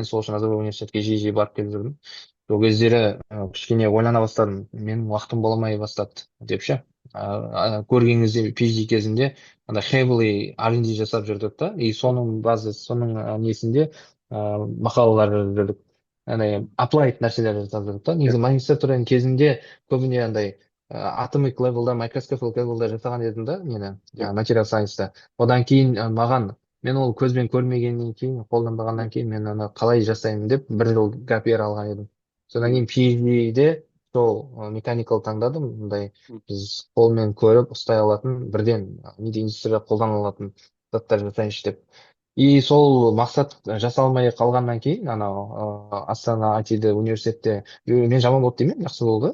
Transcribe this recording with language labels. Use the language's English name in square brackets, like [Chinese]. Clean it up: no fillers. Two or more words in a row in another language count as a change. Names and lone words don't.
[Kazakh] сол үшін назарбаев университетке жиі барып келіп жүрдім. Сол кездері кішкене ойлана бастадым, менің уақытым бола алмай бастады деп ше. Көрген кезде PhD кезінде андай [English] heavily R&D [Kazakh] жасап жүрдік та, и соның базасы, соның несінде мақалалар жазып жүрдік. Андай applied нәрселер жасап жүрдік та. Негізі магистратураның кезінде көбіне андай [English] atomic levelда, microscopic levelда [Kazakh] жасаған едім да, нені, [English] material science. [Kazakh] Одан кейін мен ол көзбен көрмегеннен кейін, қолданбағаннан кейін мен оны қалай жасаймын деп бір жыл [English] gap year [Kazakh] алған едім. Содан кейін PhD-де сол mechanical таңдадым, мындай біз қолмен көріп ұстай алатын, бірден неде индустрияда қолдана алатын заттар жасайыншы деп. И сол мақсат жасалмай қалғаннан кейін, Астана IT-ді университетте, мен жаман болды демеймін, жақсы болды.